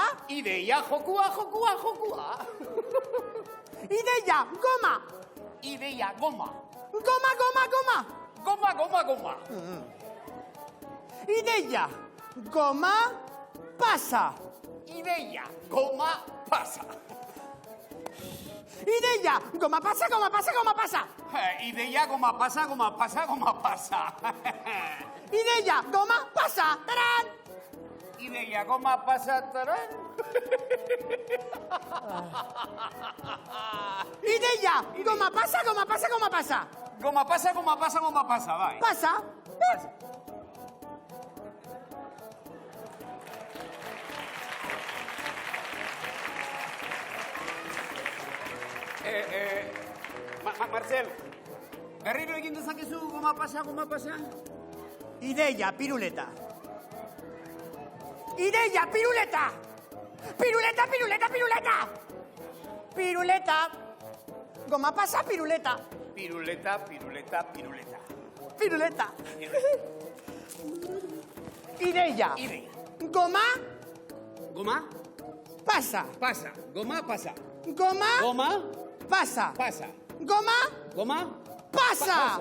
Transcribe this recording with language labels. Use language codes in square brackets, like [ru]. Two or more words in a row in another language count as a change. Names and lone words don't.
[eu] Ideia, jokua. Ideia, goma. Ideia, goma. Goma. Ideia, goma, pasa. Ideia, goma, pasa. Ideia, goma pasa. Ideia, goma pasa. Ideia, goma pasa. Taran. Ideia, goma pasa, taran. Ideia, goma pasa. Goma pasa, bai. Pasa. Marcel, berriro egin dezakezu goma pasa. Ideia, piruleta. Piruleta. Goma pasa, piruleta. Piruleta. Ideia. Goma Goma pasa. Goma pasa. Goma Goma pasa. Pasa. Goma, Goma. pasa.